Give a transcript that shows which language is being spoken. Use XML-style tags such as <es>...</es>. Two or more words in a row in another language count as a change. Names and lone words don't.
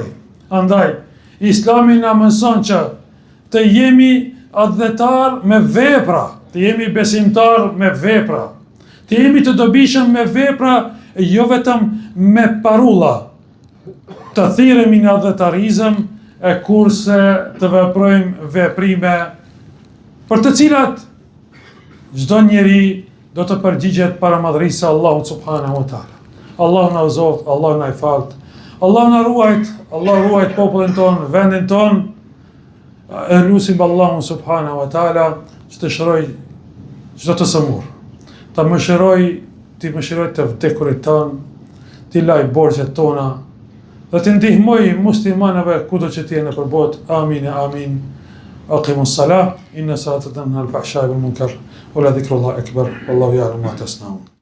<sq>Andaj, Islami na mëson që të jemi adhetar me vepra, të jemi besimtar me vepra, të jemi të dobishëm me vepra, jo vetëm me parulla, të thirremi në adhetarizëm, e kurse të veprojmë veprime për të cilat çdo njeri do të përgjigjet para madhërisë së Allahut</sq> <ar>سبحانه وتعالى.</ar> <sq>Allah na uzoft, Allah na i falt, Allah na ruajt, Allah ruajt popullin ton, vendin ton. E lutim Allahun</sq> <ar>سبحانه وتعالى</ar> <sq>që të shëroj çdo të sëmur, të mëshiroj të vdekurit ton, t'i laj borxhet tona dhe të ndihmoj muslimanëve kudo që t'jenë nëpër botë. Amin e amin.</sq> <ar>أقم الصلاة إن الصلاة تنهى الفحشاء والمنكر ولذكر الله أكبر والله يعلم ما تصنعون.</ar>